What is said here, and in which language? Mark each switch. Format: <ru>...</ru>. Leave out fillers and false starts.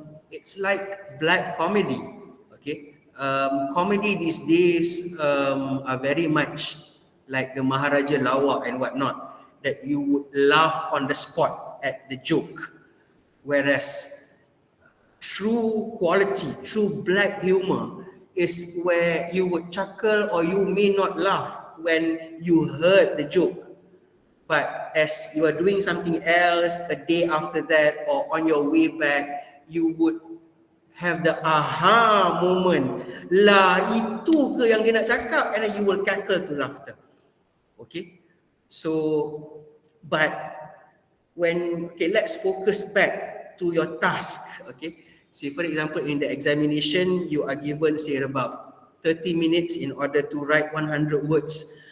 <en>It's like black comedy. Okay, comedy these days are very much like the Maharaja Lawak and whatnot, that you would laugh on the spot at the joke, whereas true quality, true black humor is where you would chuckle or you may not laugh when you heard the joke, but as you are doing something else a day after that or on your way back, you would have the aha moment.</en> <ms>Lah, itu ke yang dia nak cakap?</ms> <en>And then you will cackle to laughter. Okay, so but let's focus back to your task. Okay, say for example in the examination you are given say about 30 minutes in order to write 100 words.</en>